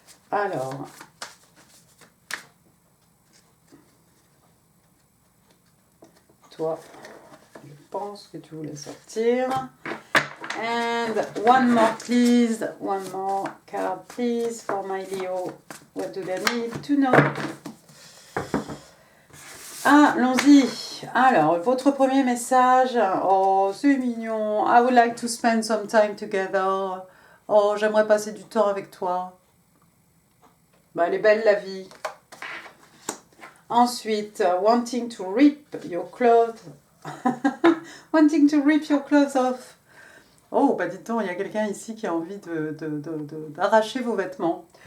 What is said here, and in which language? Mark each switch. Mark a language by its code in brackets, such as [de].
[fr] Alors, toi, je pense que tu voulais sortir. [en] And one more, please. One more card, please, for my Leo. What do they need to know? [fr] Allons-y. Alors, votre premier message. Oh, c'est mignon. [en] I would like to spend some time together. [fr] Oh, j'aimerais passer du temps avec toi. Bah, elle est belle la vie. Ensuite, [en] wanting to rip your clothes. Wanting to rip your clothes off. [fr] Oh, bah dites donc, il y a quelqu'un ici qui a envie d'arracher vos vêtements.